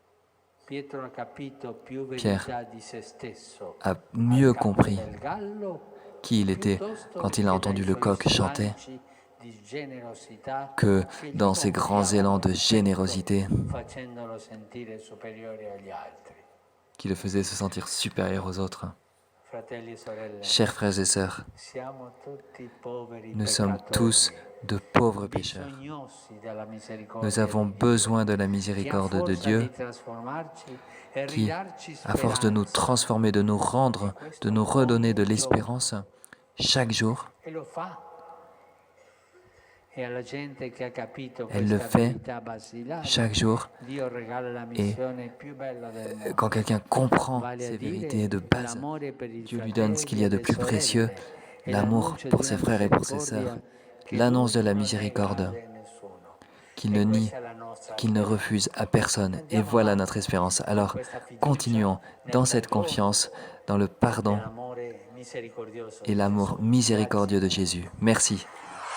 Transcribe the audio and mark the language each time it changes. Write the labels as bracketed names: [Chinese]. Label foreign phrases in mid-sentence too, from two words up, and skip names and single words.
[French] Pierre a mieux compris qui il était quand il a entendu le coq chanter que dans ses grands élans de générosité. qui le faisait se sentir supérieur aux autres. [Italian] Fratelli e sorelle, [French] Chers frères et sœurs, [Italian] siamo tutti poveri [French] nous sommes [Italian] peccatori, [French] tous de pauvres pécheurs. [Italian] bisognosi della misericordia [French] Nous avons [Italian] di Dio, [French] besoin de la [Italian] che a [French] miséricorde de [Italian] forza [French] Dieu [Italian] di trasformarci e [French] qui, [Italian] ridarci [French] à force de nous [Italian] speranza, [French] transformer, de nous rendre, de nous redonner de l'espérance, chaque jour, [Italian] e lo fa. E alla gente che ha capito [French] elle le [Italian] questa [French] fait [Italian] verità basilare, [French] chaque jour. [Italian] Dio regala la [French] Et [Italian] missione più bella del mondo, [French] quand quelqu'un comprend [Italian] vale a [French] ces [Italian] dire [French] vérités de base, [Italian] l'amore per i [French] Dieu lui donne ce qu'il y a [Italian] fratelli [French] de [Italian] e le [French] plus précieux, [Italian] sorelle, e [French] l'amour [Italian] l'annuncio [French] pour [Italian] di [French] ses [Italian] una [French] frères et pour ses sœurs, [Italian] misericordia che [French] l'annonce de [Italian] lui [French] la [Italian] non [French] miséricorde [Italian] negare a nessuno. [French] qu'il [Italian] E [French] ne nie, [Italian] questa è la nostra [French] qu'il ne [Italian] speranza. [French] refuse à personne. Et voilà notre espérance. Alors, continuons dans cette confiance, dans le pardon [Italian] Nell'amore misericordioso [French] et [Italian] di [French] l'amour [Italian] Gesù. [French] miséricordieux de Jésus. Merci.